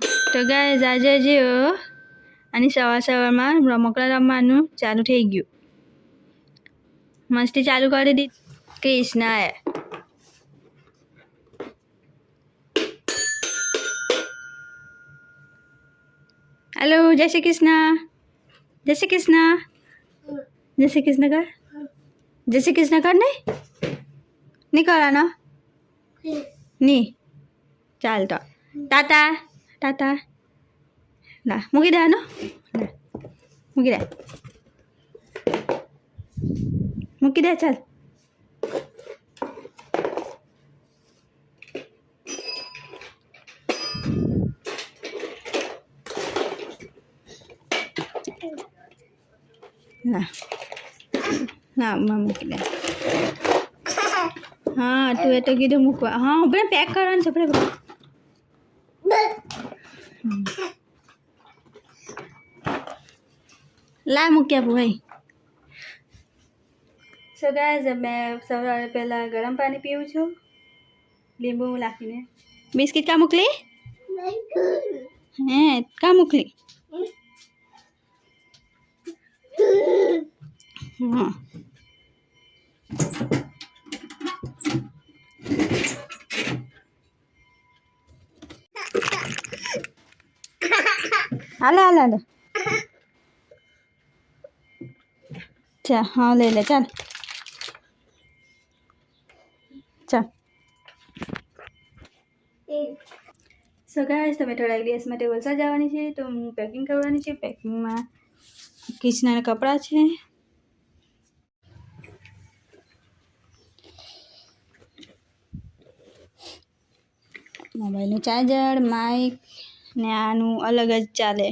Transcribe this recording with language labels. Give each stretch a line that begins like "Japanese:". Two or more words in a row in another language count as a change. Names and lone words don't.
Gujarati: તો ગાઈઝ આજે જો આની સવારમાં રમકડા રમવાનું ચાલુ થઈ ગયું. મસ્તી ચાલુ કરી દીધી કૃષ્ણાએ.
Hindi: हेलो जय श्री कृष्णा. जय श्री कृष्णा. जय श्री कृष्ण कर. जय श्री कृष्ण कर. नहीं कराना नहीं.
Gujarati: ચાલ તો ટાટા ટાટા. ના મૂકી દે નો મૂકી દે મૂકી દે.
Hindi: चल ना ना मम्मी के लिए.
Gujarati: હાં તૂ યે તો કીધુ મૂકવા. हाँ આપણે પેક કરવાનું છે. આપણે લા મૂક્યા ભાઈ.
English: So guys
Gujarati: મેં સવારે પહેલાં ગરમ પાણી પીવું છું લીંબુ નાખીને. બિસ્કિટ કા મોકલી હે કા મોકલી. હાં હાલે હાલે હાલે.
Hindi: अच्छा हाँ ले ले. चल चल.
English: So guys
Gujarati: તમે થોડા દિવસ માટે વલસાડ જવાની છે. તો હું પેકિંગ કરવાની છે. પેકિંગમાં કિચનના કપડાં છે. મોબાઈલનું ચાર્જર, માઇક ને આનું અલગ જ ચાલે.